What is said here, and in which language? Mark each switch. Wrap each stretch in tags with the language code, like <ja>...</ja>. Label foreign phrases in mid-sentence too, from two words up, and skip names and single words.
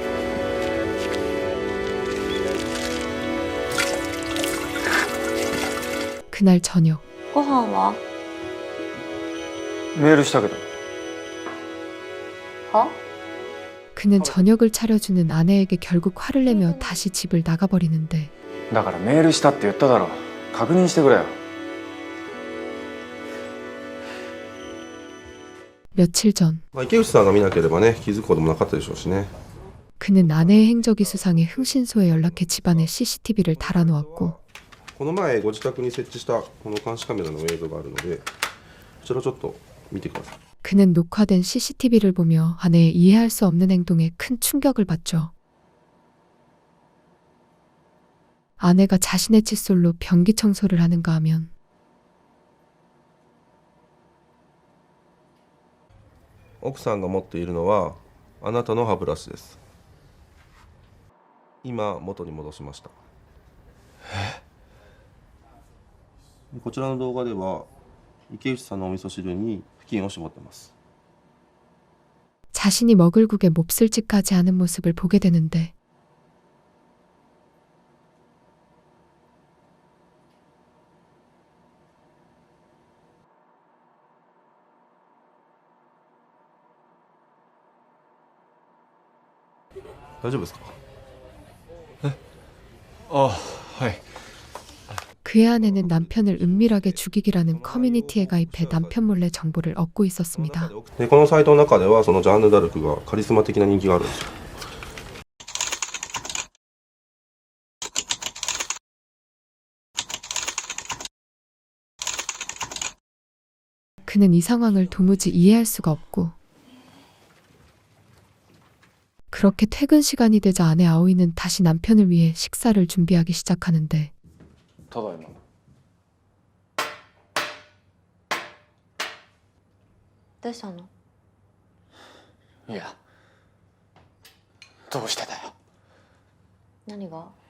<ko>그날 저녁</ko> <ja>ご飯は？メールしたけど。は？</ja> <ko>그는 저녁을 차려주는 아내에게 결국 화를 내며 다시 집을 나가버리는데</ko> <ja>だからメールしたって言っただろ。確認してくれよ。</ja> <ko>며칠 전</ko> <ja>池内さんが見なければね、気づくこともなかったでしょうしね。</ja> <ko>그는 아내의 행적이 수상해 흥신소에 연락해 집안에 CCTV를 달아놓았고</ko> <ja>この前ご自宅に設置したこの監視カメラの映像があるので、こちらちょっと見てください。</ja> <ko>그는 녹화된 CCTV를 보며 아내의 이해할 수 없는 행동에 큰 충격을 받죠. 아내가 자신의 칫솔로 변기 청소를 하는가 하면</ko> <ja>奥さんが持っているのはあなたの歯ブラシです。今元に戻しました。こちらの動画では池内さんのお味噌汁に布巾を絞ってます。</ja> <ko>자신이 먹을 국에 몹쓸 짓까지 하는 모습을 보게 되는데</ko> <ja>大丈夫ですか？あ、はい。</ja> <ko>그의 아내는 남편을 은밀하게 죽이기라는 커뮤니티에 가입해 남편 몰래 정보를 얻고 있었습니다.</ko> <ja>でこのサイトの中ではそのジャンヌ・ダルクがカリスマ的な人気があるんですよ。</ja> <ko>그는 이 상황을 도무지 이해할 수가 없고 그렇게 퇴근 시간이 되자 아내 아오이는 다시 남편을 위해 식사를 준비하기 시작하는데</ko> <ja>ただいま。どうしたの？いや、どうしてだよ。何が？</ja>